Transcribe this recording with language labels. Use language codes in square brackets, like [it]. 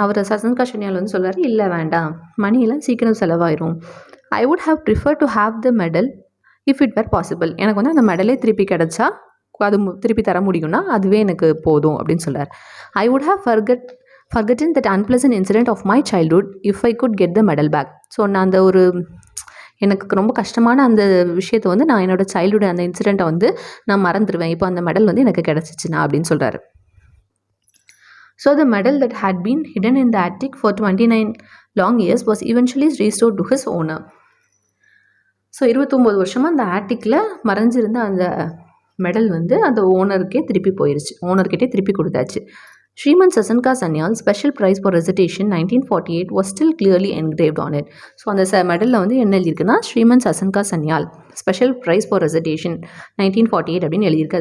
[ta] சசன்கா சன்னியால் வந்து சொல்கிறாரு, இல்லை வேண்டாம், மணியெல்லாம் சீக்கிரம் செலவாயிரும். [en] I would have preferred to have the medal if it were possible. [ta] எனக்கு வந்து அந்த மெடலே திருப்பி கிடச்சா, அது திருப்பி தர முடியும்னா அதுவே எனக்கு போதும் அப்படின்னு சொல்கிறார். [en] I would have forgotten that unpleasant incident of my childhood if I could get the medal back. [ta] So நான் அந்த எனக்கு ரொம்ப கஷ்டமான அந்த விஷயத்தை வந்து நான் என்னோடய சைல்டுஹுட் அந்த இன்சிடெண்ட்டை வந்து நான் மறந்துடுவேன், இப்போ அந்த மெடல் வந்து எனக்கு கிடச்சிச்சுனா அப்படின்னு சொல்கிறாரு. [en] So the medal that had been hidden in the attic for 29 long years was eventually restored to his owner. [ta] So 29 வருஷமாக அந்த ஆட்டிக்கில் மறைஞ்சிருந்த அந்த மெடல் வந்து அந்த ஓனர்கிட்டே திருப்பி கொடுத்தாச்சு. [en] Sriman Sasanka Sanyal special prize for recitation 1948 was still clearly engraved on it. [ta] So அந்த மெடலில் வந்து என்ன எழுதியிருக்குன்னா, Sriman சசன்கா Sanyal [en] special prize for recitation [ta] 1948 அப்படின்னு எழுதியிருக்கு.